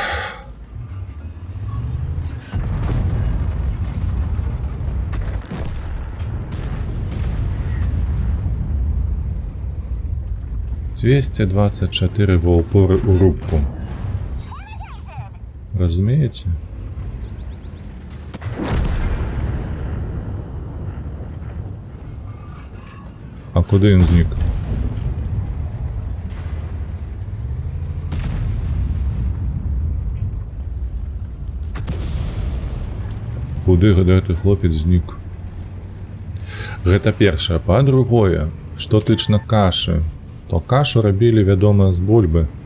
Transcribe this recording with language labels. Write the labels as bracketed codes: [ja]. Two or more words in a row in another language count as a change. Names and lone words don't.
[be] «224» ва упоры у рубку. [ru] Разумеете? [uk] А куди він зник? [be] Куды гэты хлопец знік? Гэта першае. Па-другое, што тычна кашы, то кашу рабілі, вядома, з бульбы.